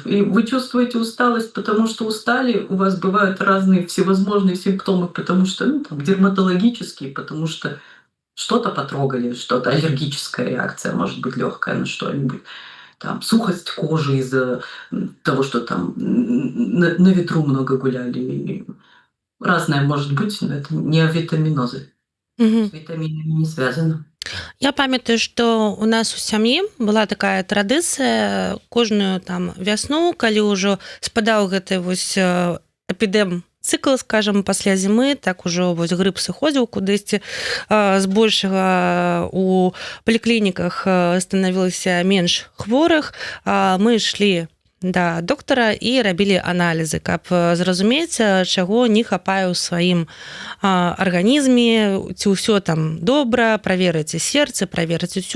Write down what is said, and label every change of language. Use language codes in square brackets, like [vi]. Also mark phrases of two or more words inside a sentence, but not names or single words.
[ru] И вы чувствуете усталость, потому что устали, у вас бывают разные всевозможные симптомы, потому что, ну, там, дерматологические, потому что что-то потрогали, что-то аллергическая реакция, может быть, легкая на что-нибудь. Там сухость кожи из-за того, что там на ветру много гуляли. И разное может быть, но это не авитаминозы. Мгм. С витаминами не связано. [be] Я памятаю, што ў нас у сям'і была такая традыцыя кожную там вясну, калі ўжо спадаў гэты вось эпідэм-цыкл, скажам, пасля зімы, так ужо вось грып сыходзіў кудысьці, збольшага у паліклініках станавілася менш хворых, мы ішлі да доктара і рабілі аналізы, каб зразумець, чаго не хапае ў сваім арганізме, ці ўсё там добра, праверыць і сэрца, праверыць усё.